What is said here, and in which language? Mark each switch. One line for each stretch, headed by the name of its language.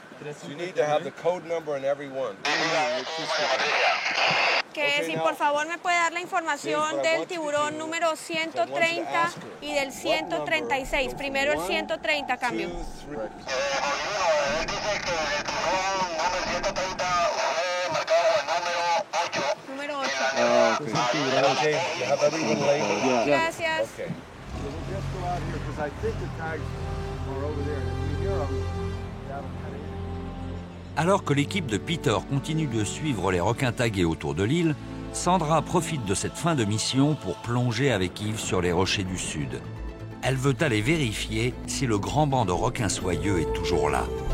English: So you need to have the code number in every one.
Spanish: Que si por favor me puede dar la información del tiburón número 130 y del 136. Primero el 130, cambio. Número 8.
English: Okay, you have everyone labeled.
Spanish: Gracias.
English: Okay. So we'll just go out here because I think the tags are over there. If you hear them,
French: Alors que l'équipe de Peter continue de suivre les requins tagués autour de l'île, Sandra profite de cette fin de mission pour plonger avec Yves sur les rochers du sud. Elle veut aller vérifier si le grand banc de requins soyeux est toujours là.